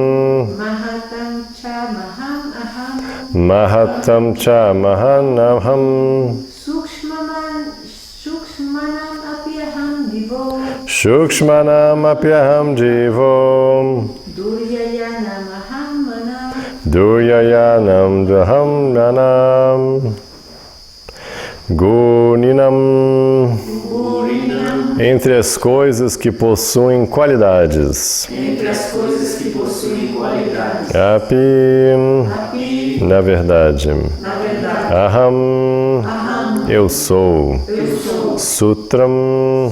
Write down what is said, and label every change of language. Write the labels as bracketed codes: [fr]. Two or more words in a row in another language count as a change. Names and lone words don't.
[sa] Mahatam cha mahanaham Shukshmanam apyaham jivo. Duryayanam daham nanam. Guninam. [pt] Entre as coisas que possuem qualidades. [sa] Api. [pt] Na verdade. Aham. Eu sou. Sutram.